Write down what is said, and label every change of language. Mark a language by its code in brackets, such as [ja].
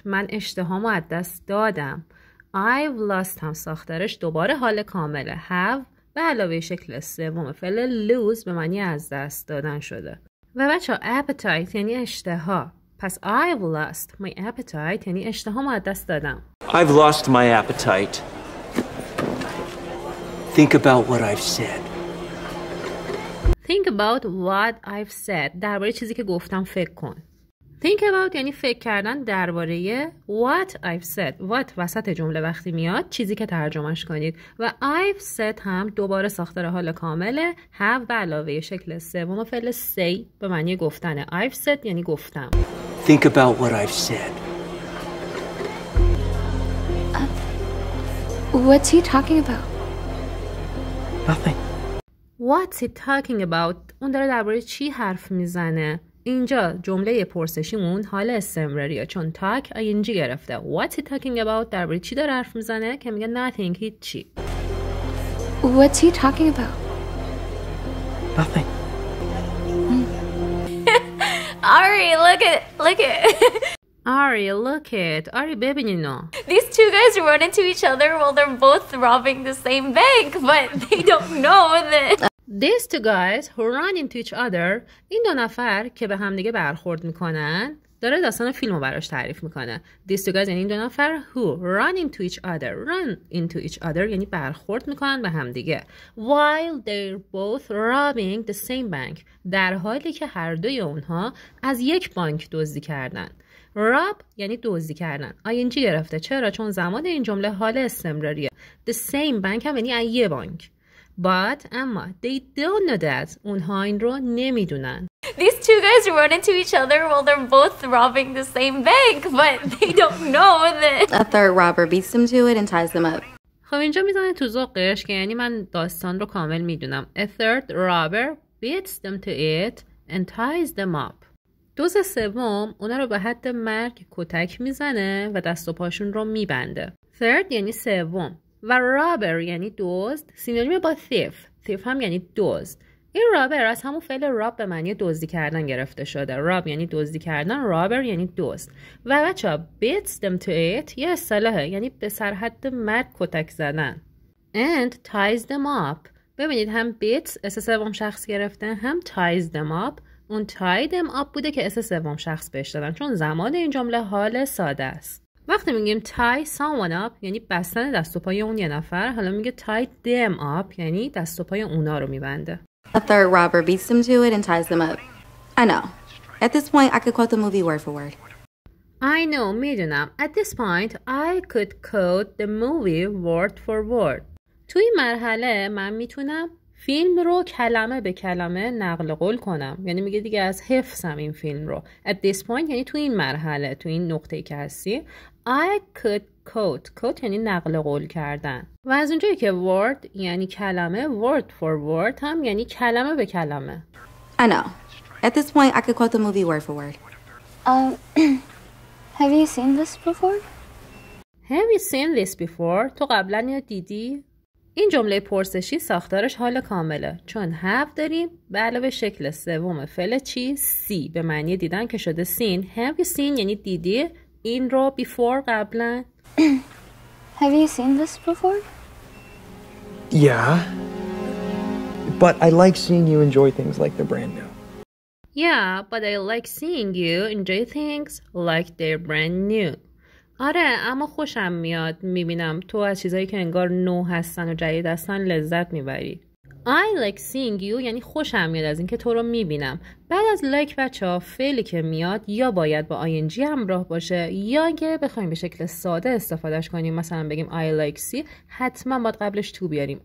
[fa] من اشتهامو از دست دادم. [en] I've lost [fa] هم ساختارش دوباره حال کامله. have به علاوه شکل سوم فعل lose به معنی از دست دادن شده. و بچه appetite یعنی اشتها. پس [en] I've lost my appetite [fa] یعنی اشتهامو از دست دادم. [en] I've lost my appetite. Think about what I've said. Think about what I've said. [fa] درباره چیزی که گفتم فکر کن. [en] Think about [fa] یعنی فکر کردن درباره [en] what I've said. [fa] What وسط جمله وقتی میاد چیزی که ترجمهش کنید و [en] I've said [fa] هم دوباره ساختار حال کامله. have به علاوه شکل سوم فعل say به معنی گفتنه. [en] I've said [fa] یعنی گفتم. [en] Think about what I've said. What's he talking about? Nothing. What's he talking about? [fa] اون داره درباره چی حرف میزنه؟ اینجا جمله پرسشیمون حال استمراریه چون talk ing گرفته. [en] What's he talking about؟ [fa] درباره چی داره حرف میزنه؟ که میگه nothing هیچی. [en] What's he talking about? Nothing. Ari, look it. Ari, look it. [fa] Ari ببین اینو. [en] These two guys run into each other while they're both robbing the same bank, but they don't know that. These two guys who run into each other. [fa] این دو نفر که به همدیگه برخورد میکنن داره داستان فیلمو براش تعریف میکنه. [en] These two guys [fa] یعنی این دو نفر [en] who run into each other. Run into each other [fa] یعنی برخورد میکنن به همدیگه. [en] While they're both robbing the same bank. [fa] در حالی که هر دوی اونها از یک بانک دزدی کردن. rob یعنی دزدی کردن. ing گرفته. چرا؟ چون زمان این جمله حال استمراریه. [en] The same bank [fa] هم یعنی یه بانک. [en] But [fa] اما [en] they don't know that. [fa] اونها این رو نمیدونن. [en] These two guys run into each other while they're both robbing the same bank, but they don't know that. A third robber beats them to it and ties them up. [fa] خب اینجا میزنه تو ذوقش که یعنی من داستان رو کامل میدونم. [en] A third robber beats them to it and ties them up. [fa] دوز سوم اونا رو به حد مرگ کتک میزنه و دست و پاشون رو میبنده. Third یعنی سوم و رابر یعنی دزد سینونیم با thief هم یعنی دزد. این رابر از همون فعل راب به معنی دزدی کردن گرفته شده. راب یعنی دزدی کردن، رابر یعنی دزد. و بچه‌ها [en] beats them to it [fa] یه اصطلاحه یعنی به سرحد مرگ کتک زدن. [en] And ties them up. [fa] ببینید هم beats اس سوم شخص گرفته هم [en] ties them up. [fa] اون [en] tie them up [fa] بوده که اس سوم شخص بهش دادن چون زمان این جمله حال ساده است. وقتی میگیم [en] tie someone up [fa] یعنی بستن دست و پای اون یه نفر، حالا میگه [en] tie them up [fa] یعنی دست و پای اونا رو میبنده. [en] A third robber beats them to it and ties them up. I know. At this point, I could quote the movie word for word. I know, [fa] میدونم. [en] At this point, I could quote the movie word for word. [fa] توی این مرحله من میتونم فیلم رو کلمه به کلمه نقل قول کنم. یعنی میگه دیگه از حفظم این فیلم رو. [en] At this point [fa] یعنی توی این مرحله، توی این نقطه‌ای که هستی. [en] I could [fa] quote یعنی نقل قول کردن و از اونجایی که word یعنی کلمه [en] word for word [fa] هم یعنی کلمه به کلمه. [en] I know. At this point, I could quote the movie word for word. Have you seen this before? Have you seen this before? [fa] تو قبلا یا دیدی؟ این جمله پرسشی ساختارش حال کامله چون have داریم به علاوه شکل سوم فعل چی؟ see به معنی دیدن که شده seen. [en] Have you seen [fa] یعنی دیدی این رو before قبلا. [en] Have you seen this before? Yeah. But I like seeing you enjoy things like they're brand new. Yeah, but I like seeing you enjoy things like they're brand new. [fa] آره اما خوشم میاد میبینم تو از چیزایی که انگار نو هستن و جدید هستن لذت میبری. [en] I like seeing you [fa] یعنی خوشم میاد از اینکه تو رو میبینم. بعد از like بچه‌ها فعلی که میاد یا باید با ing همراه باشه یا اگه بخوایم به شکل ساده استفادهش کنیم مثلا بگیم [en] I like see [fa] حتما باید قبلش to بیاریم.